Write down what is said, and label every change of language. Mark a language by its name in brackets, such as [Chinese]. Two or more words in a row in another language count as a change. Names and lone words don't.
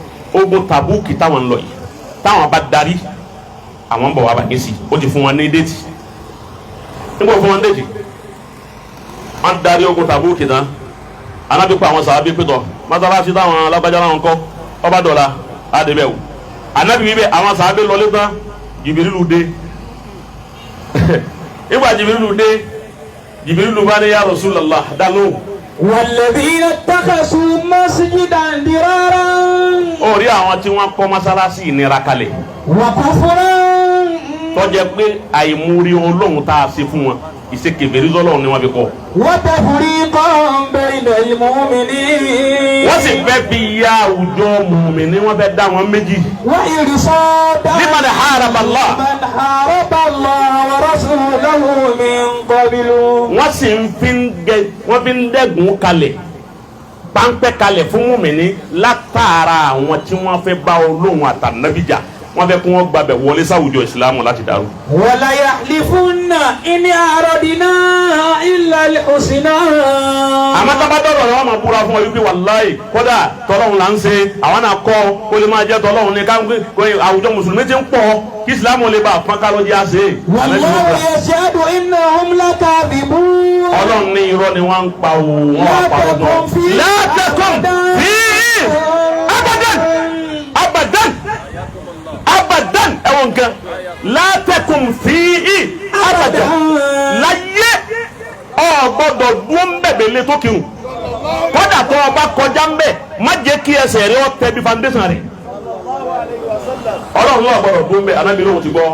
[Yoruba] Ọlọ́run ogun Tabuki táwọn ń lọ yìí táwọn bá darí àwọn ń bọ̀ wá bàgẹ́ sí ó ti fún wọn ní déètì nígbà fún wọn déètì wọn darí ogun Tabuki tán Ànábì pa àwọn sàábé pétọ mọ́sálásí táwọn alágbájá láwọn kọ́ ọba dọ̀la àdébẹ̀ wò Ànábì wíbẹ̀ àwọn sàábé lọlé tán Jìbìrìlù dé nígbà Jìbìrìlù bá ní [Arabic] يا رسول الله [Yoruba] dánú. [Arabic] والذين اتخذوا مسجدا ضرارا. [Yoruba] Ó rí àwọn tí wọ́n kọ́ mọ́sálásí ìnira kalẹ̀. [Arabic] وكفرا. [Yoruba] Tó jẹ́ pé àìmúrí Ọlọ́run tá a ṣe fún wọn ìṣekèfèrí Ọlọ́run ni wọ́n fi kọ́. [Arabic] وتفريقا بين المؤمنين. [Yoruba] Wọ́n sì fẹ́ fi ya àwùjọ mùmìnì wọ́n fẹ́ dá wọn méjì. [Arabic] وإرصادا لمن حارب الله. لمن حارب الله ورسوله من قبل. [Yoruba] Wọ́n sì fi ń dẹ́gun kalẹ̀ páńpẹ́ kalẹ̀ fún mùmìnì látara àwọn tí wọ́n fẹ́ bá Ọlọ́run àtànábì jà wọ́n fẹ́ kí wọ́n gbàbẹ̀ wọlé sáwùjọ ìsìlámù láti dàrú. [Arabic] وليحلفن إن أردنا إلا الحسنى. [Yoruba] àmọ́ tábàdọ̀rọ̀ ni wọ́n máa búra fún ọ wípé wàláì kódà tọ́lọ́hún là ń ṣe àwọn náà kọ́ kó lè máa jẹ́ tọ́lọ́hún ní káwọn àwùjọ mùsùlùmí ti ń pọ̀ kí ìsìlámù lè bá pọ́n ká ló jẹ́ àṣẹ. [Arabic] والله يشهد إنهم لكاذبون. [Yoruba] Ọlọ́run ní irọ́ ni wọ́n ń pa òun wọ́n á pa ọgbọ́n. [Arabic] لا تقم فيه أبدا [Yoruba] ẹ̀wọ̀n nǹkan [Arabic] لا تقم فيه أبدا [Yoruba] láyé ọ gbọ́dọ̀ dúró ń bẹ̀bẹ̀ lé tó kírun kódà tó o bá kọjá ń bẹ̀ má jẹ́ kí ẹsẹ̀ rẹ ọ tẹ bí foundation rẹ̀ Ọlọ́run náà gbọ́dọ̀ dúró ń bẹ̀ Ànábì lóhùn ti gbọ́.